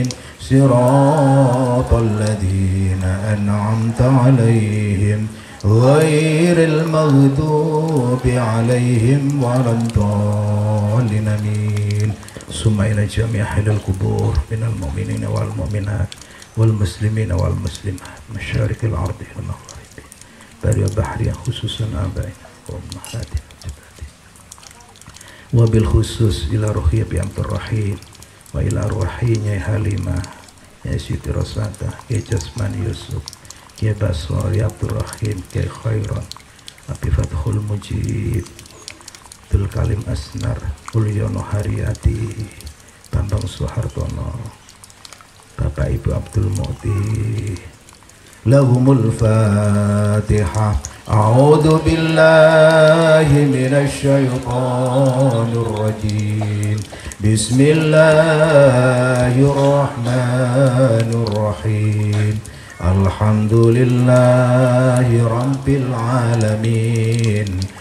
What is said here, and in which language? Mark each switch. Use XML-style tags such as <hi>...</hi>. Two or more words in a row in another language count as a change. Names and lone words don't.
<ar>صراط الذين أنعمت عليهم غير المغضوب عليهم ولا الضالين. آمين. ثم إلى جميع أهل القبور من المؤمنين والمؤمنات والمسلمين والمسلمات مشارق الأرض والمغارب برا وبحرا، خصوصا آبائنا وأمهاتنا وبالخصوص إلى ruhiyya bi Abdur Rahim wa ila ruhinya Halimah ya Siti Rosata ya Jasman Yusuf ya Baswar ya Abdur Rahim ya Khairan Abi Fathul Mujib Abdul Kalim Asnar, Ulyono Haryati, Bambang Soehartono,</ar> <id>Bapak Ibu</id> <ar>Abdul Mu'ti. لهم الفاتحة. أعوذ بالله من الشيطان الرجيم بسم الله الرحمن الرحيم الحمد لله رب العالمين</ar>